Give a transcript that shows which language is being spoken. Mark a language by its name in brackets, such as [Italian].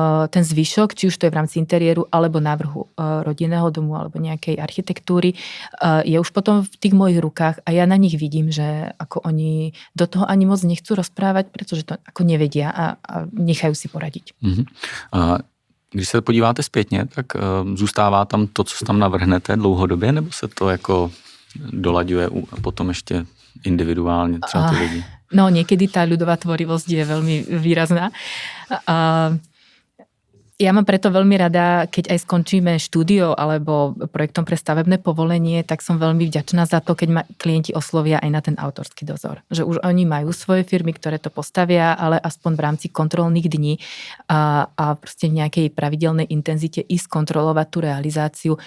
[Slovak] ten zvyšok, či už to je v rámci interiéru, alebo návrhu rodinného domu, alebo nejakej architektúry, je už potom v tých mojich rukách a ja na nich vidím, že ako oni do toho ani moc nechcú rozprávať, pretože to ako nevedia a nechajú si poradiť. [Czech] Když se podíváte zpětně, tak zůstává tam to, co tam navrhnete dlouhodobě, nebo se to jako dolaďuje a potom ještě individuálně třeba ty lidi? [Slovak] No, niekedy tá ľudová tvorivosť je veľmi výrazná. Ja mám preto veľmi rada, keď aj skončíme štúdio alebo projektom pre stavebné povolenie, tak som veľmi vďačná za to, keď ma klienti oslovia aj na ten autorský dozor. Že už oni majú svoje firmy, ktoré to postavia, ale aspoň v rámci kontrolných dní a proste v nejakej pravidelnej intenzite ísť kontrolovať tú realizáciu.